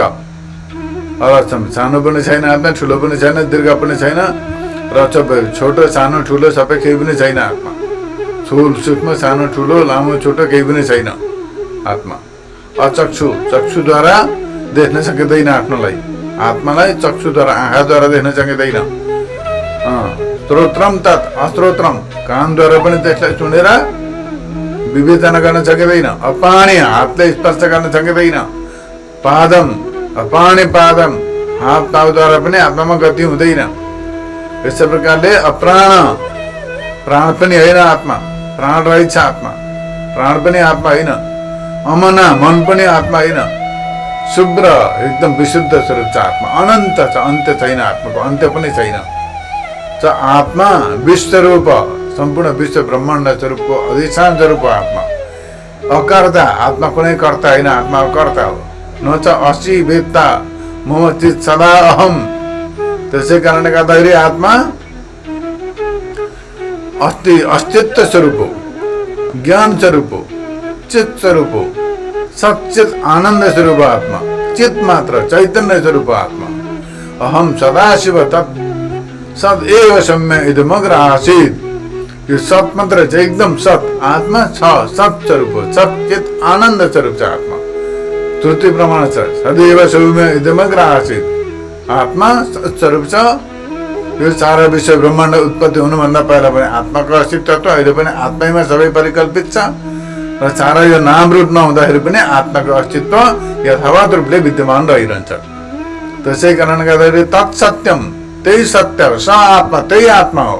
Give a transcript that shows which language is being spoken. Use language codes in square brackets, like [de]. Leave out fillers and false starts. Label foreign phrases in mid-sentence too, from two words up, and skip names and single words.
[ne] अरस्वम, सानो पनि छैन आत्मा, ठुलो पनि छैन, दीर्घ पनि छैन। रस्व, छोटो सानो ठुलो सबै केही पनि छैन आत्मा। स्थूल सूक्ष्म सानो ठुलो लामो छोटो केही पनि छैन आत्मा। अचक्षु, चक्षुद्वारा देख्न सकिँदैन आफ्नोलाई, आत्मालाई चक्षुद्वारा आँखाद्वारा देख्न सकिँदैन। [sa] श्रोत्रम तत् अश्रोत्रम, [ne] कानद्वारा पनि त्यसलाई सुनेर विवेचना गर्न सकिँदैन। अपाणी, हातले स्पर्श गर्न सकिँदैन। पादम, [sa] अपाणी पादम, [ne] हात पाउद्वारा पनि आत्मामा गति हुँदैन। यस्तै प्रकारले अप्राण, प्राण पनि होइन आत्मा, प्राण रहेछ आत्मा, प्राण पनि आत्मा होइन। अमना, मन पनि आत्मा होइन। शुभ्र, एकदम विशुद्ध स्वरूप छ आत्मा, अनन्त छ, अन्त्य छैन आत्माको, अन्त्य पनि छैन। आत्मा विश्वरूप, सम्पूर्ण विश्व ब्रह्माण्ड स्वरूपको अधिष्ठान स्वरूप हो आत्मा। अकर्ता, आत्मा कुनै कर्ता होइन, आत्मा कर्ता हो। [sa] न च अस्ति वेत्ता मम चित् सदा अहम, [ne] त्यसै कारणले गर्दाखेरि आत्मा अस्तित्व स्वरूप हो, ज्ञान स्वरूप हो, चित स्वरूप हो, सचित आनन्द स्वरूप आत्मा, चित मात्र चैतन्य स्वरूप आत्मा। [sa] अहम सदाशिव तत् सदैव सम्य इदमग्र आसीत्, [ne] यो सत मात्र छ, एकदम सत आत्मा छ, सत स्वरूप हो, सचित आनन्द स्वरूप छ आत्मा। श्रुति प्रमाण छ, [sa] सदैव सौम्य इदमग्र आसीत्, [ne] आत्मा सत स्वरूप छ। यो सारा विश्व ब्रह्माण्ड उत्पत्ति हुनुभन्दा पहिला पनि आत्माको अस्तित्व त अहिले पनि आत्मैमा सबै परिकल्पित छ, र सारा यो नाम रूप नहुँदाखेरि पनि आत्माको अस्तित्व यथावत रूपले विद्यमान रहिरहन्छ। त्यसै कारणले गर्दाखेरि तत्सत्यम, त्यही सत्य हो, [sa] स आत्मा [ne] त्यही आत्मा हो।